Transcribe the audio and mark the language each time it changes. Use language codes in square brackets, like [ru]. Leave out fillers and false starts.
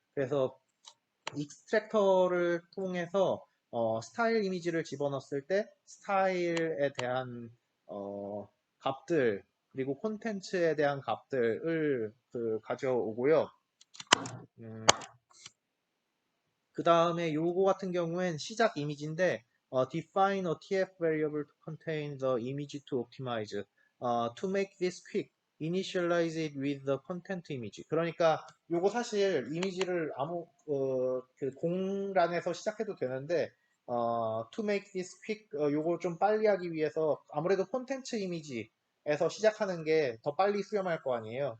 [ko] 그래서 익스트랙터를 통해서 스타일 이미지를 집어넣었을 때 스타일에 대한 값들 그리고 콘텐츠에 대한 값들을 가져오고요. 그 다음에 요거 같은 경우엔 시작 이미지인데 [en] define a TF variable to contain the image to optimize. To make this quick, initialize it with the content image. [ko] 그러니까 요거 사실 이미지를 아무 그 공란에서 시작해도 되는데 [en] to make this quick [ko] 요거 좀 빨리 하기 위해서 아무래도 콘텐츠 이미지에서 시작하는 게 더 빨리 수렴할 거 아니에요.